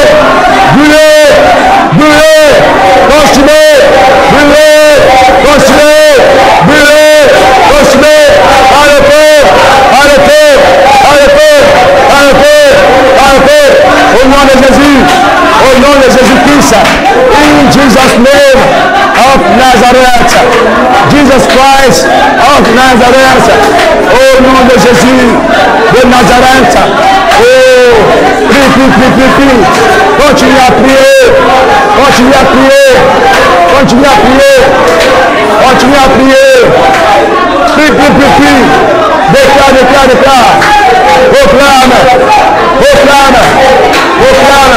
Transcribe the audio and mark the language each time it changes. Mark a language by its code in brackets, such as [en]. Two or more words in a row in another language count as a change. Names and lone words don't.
[fr] Brûlez. Brûlez. Consumez. Brûlez. Consumez. Brûlez. Consumez. Par le feu. Par le feu. Par le feu. Par le feu. Par le feu. Au nom de Jésus. Au nom de Jésus-Christ. [en] In Jesus' name of Nazareth. Jesus Christ of Nazareth. [fr] Au nom de Jésus de Nazareth. Oh, prie, prie, prie, prie, prie. Continue à prier. Continue à prier. Continue à prier. Continue à prier. Prie, prie, prie, prie. Déclare, déclare, déclare. Proclame. Proclame. Proclame.